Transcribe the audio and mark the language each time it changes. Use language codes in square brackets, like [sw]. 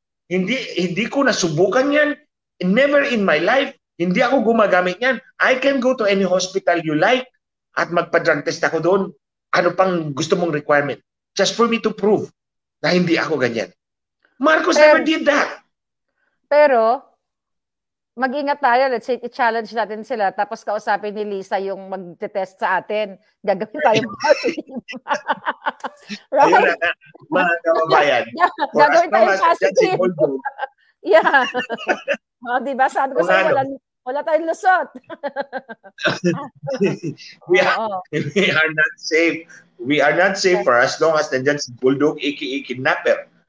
[tl] Hindi ko nasubukan yan. [en] Never in my life. [tl] Hindi ako gumagamit yan. [en] I can go to any hospital you like [tl] at magpa-drug test ako doon. Ano pang gusto mong requirement? [en] Just for me to prove [tl] na hindi ako ganyan. [en] Marcos never did that. [tl] Pero, mag-ingat tayo. [en] Let's say, [tl] i-challenge natin sila. Tapos kausapin ni Lisa yung mag-test sa atin. Gagawin tayong positive. Right? Ayun na, mga kababayan. Gagawin tayong positive. Yeah. Diba? Sabi ko sa'yo, wala tayong lusot. [en] We are not safe. We are not safe for as long as nandyan si Bulldog, aka kidnapper.